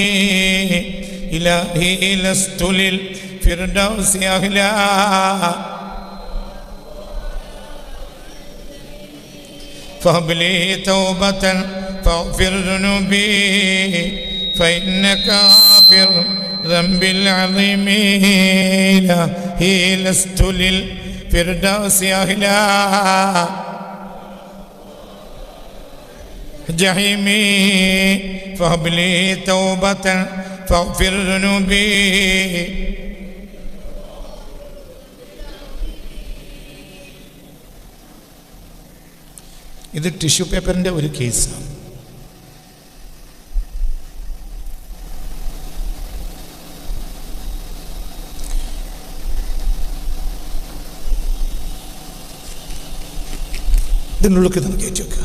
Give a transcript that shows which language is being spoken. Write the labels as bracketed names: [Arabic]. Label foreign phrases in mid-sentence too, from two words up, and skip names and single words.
[Arabic] إلهي لست للفردوس أهلا فهب لي توبة فاغفر ذنوبي فإنك غافر ذنب العظيم إلهي لست للفردوس أهلا جحيمي فهب لي توبة فاغفر ذنوبي. [Malayalam] ഇത് ടിഷ്യൂ പേപ്പറിൻ്റെ ഒരു കേസാണ്. ഇതിനുള്ളിൽ ഇതൊന്ന് കയറ്റി വെക്കുക.